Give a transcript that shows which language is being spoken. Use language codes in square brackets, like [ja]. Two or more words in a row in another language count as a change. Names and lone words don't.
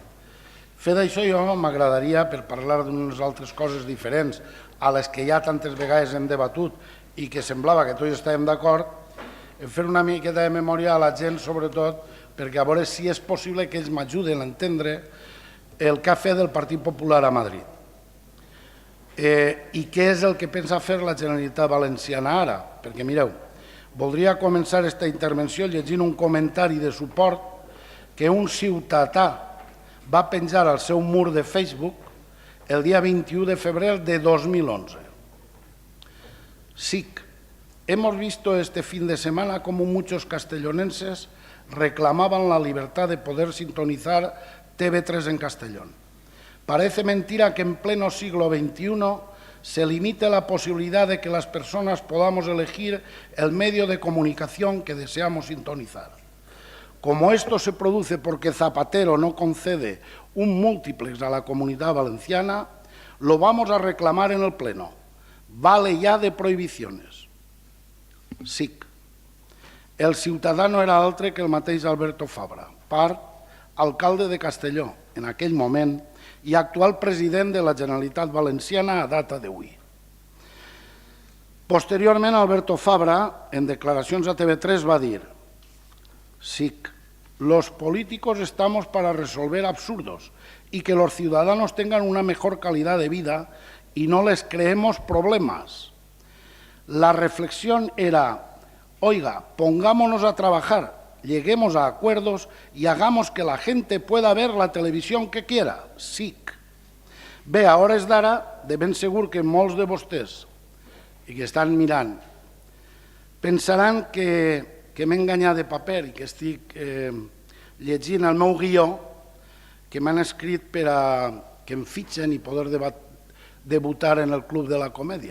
[ca] Fet això, jo m'agradaria, per parlar d'unes altres coses diferents a les que ja tantes vegades hem debatut i que semblava que tots estàvem d'acord, fer una miqueta de memòria a la gent, sobretot, perquè a veure si és possible que ells m'ajuden a entendre el que ha fet el Partit Popular a Madrid i què és el que pensa fer la Generalitat Valenciana ara. Perquè, mireu, voldria començar aquesta intervenció llegint un comentari de suport que un ciutadà va penjar al seu mur de Facebook el dia 21 de febrer de 2011. SIC. [es] Hemos visto este fin de semana cómo muchos castellonenses reclamaban la libertad de poder sintonizar TV3 en Castellón. Parece mentira que en pleno siglo XXI se limite la posibilidad de que las personas podamos elegir el medio de comunicación que deseamos sintonizar. Como esto se produce porque Zapatero no concede un múltiplex a la Comunidad Valenciana, lo vamos a reclamar en el Pleno. Vale ya de prohibiciones. SIC. [ca] El ciutadà no era altre que el mateix Alberto Fabra, alcalde de Castelló en aquell moment i actual president de la Generalitat Valenciana a data d'avui. Posteriorment, Alberto Fabra, en declaracions a TV3, va dir: [es] SIC, los políticos estamos para resolver absurdos y que los ciudadanos tengan una mejor calidad de vida y no les creemos problemas. La reflexión era: oiga, pongámonos a trabajar, lleguemos a acuerdos y hagamos que la gente pueda ver la televisión que quiera. SIC. [ca] Bé, a hores d'ara, de ben segur que molts de vostès i que estan mirant pensaran que m'he enganyat de paper i que estic llegint el meu guió que m'han escrit per a que em fitxen i poder debutar en el Club de la Comèdia.